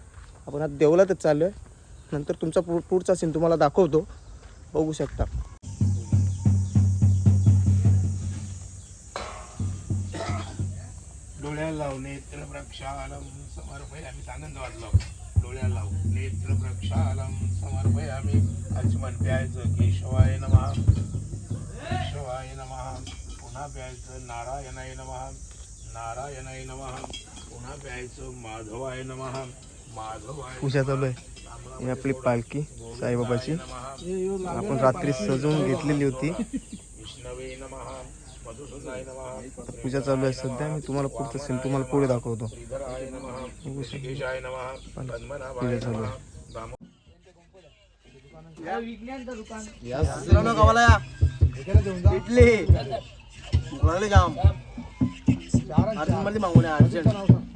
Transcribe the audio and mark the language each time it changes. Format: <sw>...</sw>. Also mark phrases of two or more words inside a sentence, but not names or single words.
<mr>आपण आता देवळातच चाललो आहे. नंतर तुमचा पुढचा सीन तुम्हाला दाखवतो, बघू शकता. डोळ्याला लावू</mr> <sa>नेत्र प्रक्षालम समर्पयामि.</sa> <mr>आनंद वाजला. डोळ्याला लावू</mr> <sa>नेत्र प्रक्षालम समर्पयामि.</sa> <mr>आचमन प्यायचं</mr> <sa>केशवाय नमः, केशवाय नमः.</sa> <mr>पुन्हा प्यायचं</mr> <sa>नारायणाय नमः, नारायणाय नमः.</sa> <mr>पुन्हा प्यायचं</mr> <sa>माधवाय नमः, माधवाय.</sa> <mr>पूजा चालू आहे. ही आपली पालखी साईबाबाची आपण रात्री सजवून घेतलेली होती.</mr> <sa>विष्णवे नमः, मधुसूदनाय नमः.</sa> <mr>पूजा चालू आहे सध्या. मी तुम्हाला पुढचं सीन तुम्हाला पुढे दाखवतो.</mr> <sa>श्रीधराय नमः, ऋषिकेशाय नमः, पद्मनाभाय</sa> <mr>पूजा चालू</mr> <sa>नमः.</sa> <mr>आहे. इडली जाम मध्ये मागून अर्जंट.</mr>